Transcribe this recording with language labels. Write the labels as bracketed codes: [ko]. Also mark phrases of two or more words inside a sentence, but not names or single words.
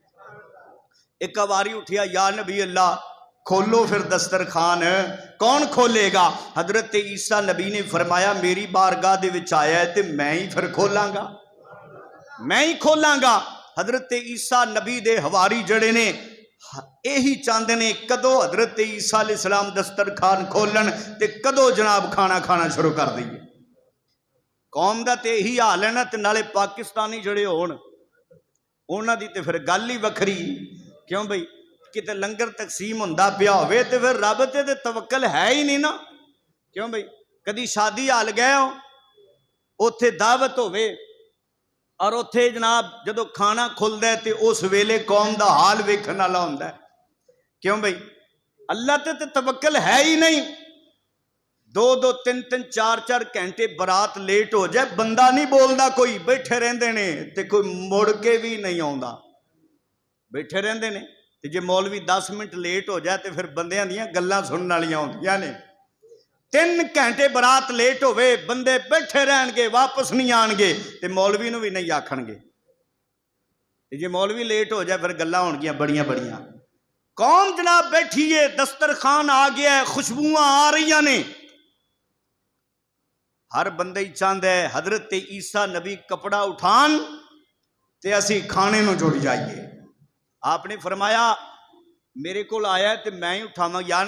[pa] ایک حواری اٹھیا یا نبی اللہ کھولو پھر دسترخوان، کون کھولے گا؟ حضرت عیسیٰ نبی نے فرمایا میری بارگاہ دے وچ آیا ہے تے میں ہی پھر کھولاں گا، میں ہی کھولاں گا۔ حضرت عیسیٰ نبی دے حواری جڑے نے یہی چاندے نے کدو حضرت عیسیٰ [ar] علیہ السلام [pa] دسترخوان کھولن تے کدو جناب کھانا کھانا شروع کر دئیے۔ قوم دا تے یہی حال ہے نا، تے نالے پاکستانی جڑے ہون انہاں دی تے پھر گل ہی وکھری، کیوں بھئی کتے لنگر تقسیم ہوندا پیا ہوئے تے پھر رب تے توکل ہے ہی نہیں نا، کیوں بھئی کدی شادی حال گئے ہو ਉੱਥੇ ਦਾਵਤ ਹੋਵੇ اور ਉੱਥੇ جناب ਜਦੋਂ ਖਾਣਾ ਖੁੱਲਦਾ ہے ਤੇ ਉਸ ਵੇਲੇ ਕੌਮ ਦਾ ਹਾਲ ਵੇਖਣ ਵਾਲਾ ਹੁੰਦਾ ਹੈ ਕਿਉਂ ਬਈ اللہ تے توکل ہے ہی نہیں 2-2 3-3 4-4 گھنٹے برات لیٹ ہو جائے بندہ نہیں بولدا کوئی بیٹھے رہندے نے تے کوئی مڑ کے بھی نہیں آوندا بیٹھے رہندے نے تے جے مولوی 10 منٹ لیٹ ہو جائے تے پھر بندیاں دیاں گلاں سنن والیاں ہوندیاں نے 3 گھنٹے برات لیٹ ہوئے بندے بیٹھے رہن گے واپس نہیں آن گے تے مولوی نو بھی نہیں آکھن گے تے جے مولوی لیٹ ہو جائے پھر گلاں ہونگیاں بڑیاں بڑیاں قوم جناب بیٹھی ہے دسترخوان آ گیا ہے خوشبوئاں آ رہی نے ہر بندہ ہی چاہتا ہے حضرت عیسیٰ نبی کپڑا اٹھان تے اسی کھانے نو جڑ جائیے آپ نے فرمایا میرے کو آیا ہے تے میں ہی اٹھاواں یا